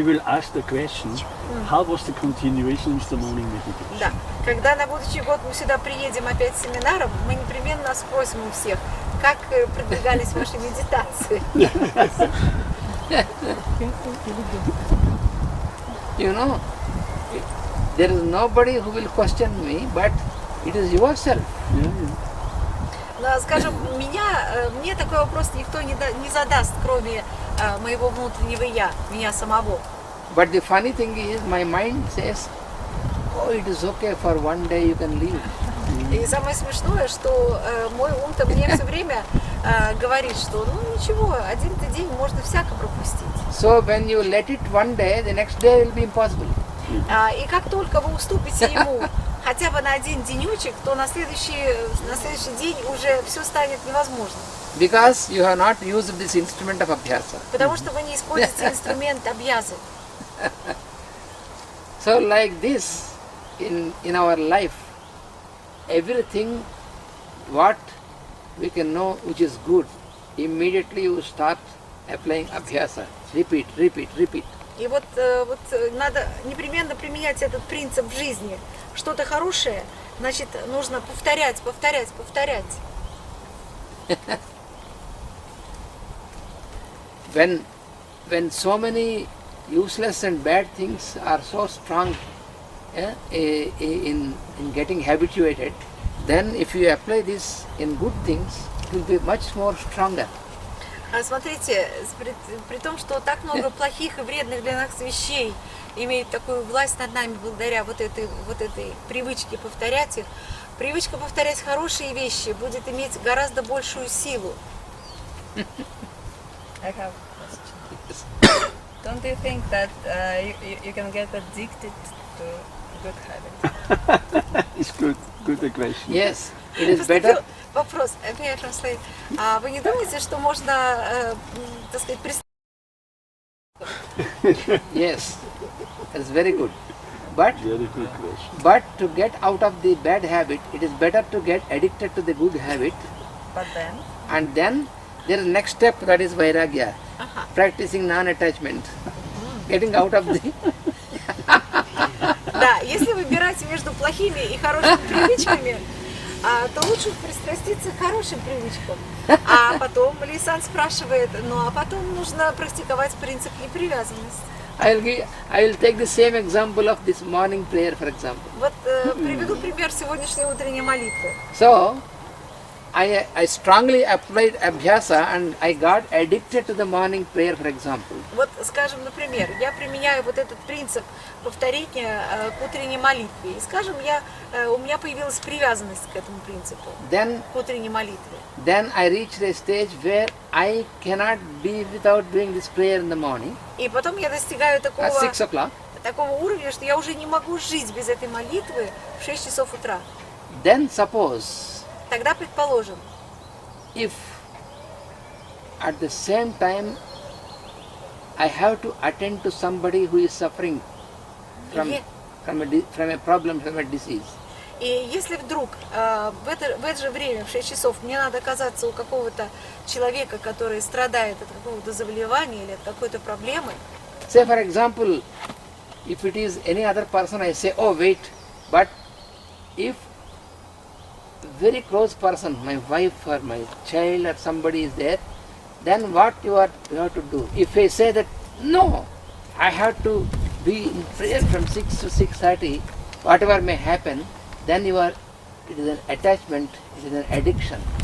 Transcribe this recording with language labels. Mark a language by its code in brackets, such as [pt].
[en] we will ask the question, how was the continuation of the morning meditation? [ru] да. Когда на будущий год мы сюда приедем опять с семинаром, мы непременно спросим у всех, как продвигались ваши медитации. [en] You know, there is nobody who will question me, but it is yourself. Yeah, yeah. [ru] Но, скажем, мне такой вопрос никто не задаст, кроме моего внутреннего я, меня самого. [en] But the funny thing is, my mind says, oh, it is okay, for one day you can leave. [ru] И самое смешное, что мой ум-то мне все время говорит, что ну ничего, один-то день можно всяко пропустить. [en] So when you let it one day, the next day will be impossible. [ru] И как только вы уступите ему хотя бы на один денечек, то на следующий день уже все станет невозможно. [en] Because you have not used this instrument of abhyasa. [ru] Потому что вы не используете инструмент абхьязы. [en] So like this, in our life, everything what we can know which is good, immediately you start applying abhyasa. Repeat, repeat, repeat. [ru] И вот надо непременно применять этот принцип в жизни. Что-то хорошее, значит, нужно повторять, повторять, повторять. [en] When so many useless and bad things are so strong in getting habituated, then if you apply this in good things, it will be much more stronger. [ru] Смотрите, при том, что так много плохих и вредных для нас вещей имеют такую власть над нами благодаря вот этой привычке повторять их, привычка повторять хорошие вещи будет иметь гораздо большую силу. [en] I have a question. Don't you think that you can get addicted to good habits? It's good question. Yes, it is better. [ru] Вопрос, [en] may I translate? [ru] А вы не думаете, что можно, так сказать, [en] Yes, that's very good. But Very good question. But to get out of the bad habit, it is better to get addicted to the good habit, But then, and then there is next step, that is vairagya, practicing non-attachment, getting out of the... [ru] Да, если выбирать между плохими и хорошими привычками, то лучше пристраститься к хорошим привычкам. А потом Лисан спрашивает, ну а потом нужно практиковать принцип непривязанности. [en] I will take the same example of this morning prayer, for example. [ru] Вот приведу пример сегодняшней утренней молитвы. [en] So, I strongly applied abhyasa and I got addicted to the morning prayer, for example. [ru] Вот, скажем, например, я применяю вот этот принцип повторения к утренней молитве. И, скажем, у меня появилась привязанность к этому принципу, к утренней молитве. [en] Then I reached a stage where I cannot be without doing this prayer in the morning [ru] И потом я достигаю [en] at [ru] такого [en] 6 o'clock. [ru] уровня, что я уже не могу жить без этой молитвы в 6 часов утра. [en] Then suppose [ru] Тогда, предположим, [en] if at the same time I have to attend to somebody who is suffering from a problem, from a disease. [ru] и если вдруг в это же время, в 6 часов, мне надо оказаться у какого-то человека, который страдает от какого-то заболевания или от какой-то проблемы, [en] Say for example, if it is any other person, I say, oh wait, but if very close person, my wife or my child or somebody is there, then what you have to do? If I say that, no, I have to be in prayer from 6 to 6:30, whatever may happen, then it is an attachment, it is an addiction.